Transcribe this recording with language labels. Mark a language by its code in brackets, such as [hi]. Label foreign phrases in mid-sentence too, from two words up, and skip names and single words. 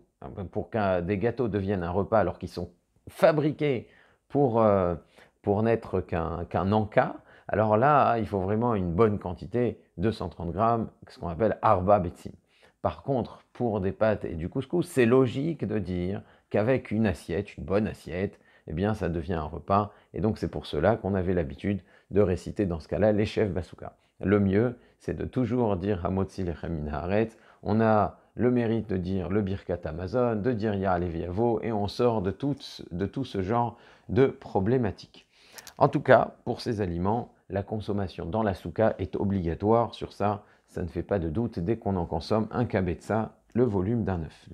[fr] Pour que des gâteaux deviennent un repas alors qu'ils sont fabriqués pour, n'être qu'un encas, alors là, il faut vraiment une bonne quantité, 230 grammes, ce qu'on appelle [he] ארבע ביצים. [fr] Par contre, pour des pâtes et du couscous, c'est logique de dire qu'avec une assiette, une bonne assiette, eh bien, ça devient un repas. Et donc, c'est pour cela qu'on avait l'habitude de réciter dans ce cas-là les [he] לישב בסוכה. [fr] Le mieux, c'est de toujours dire [he] המוציא לחם מן הארץ. [fr] On a le mérite de dire le [he] ברכת המזון, [fr] de dire [he] יעלה ויבוא, [fr] et on sort de tout ce genre de problématiques. En tout cas, pour ces aliments, la consommation dans la souka est obligatoire. Sur ça, ça ne fait pas de doute. Dès qu'on en consomme un kabetza, le volume d'un œuf.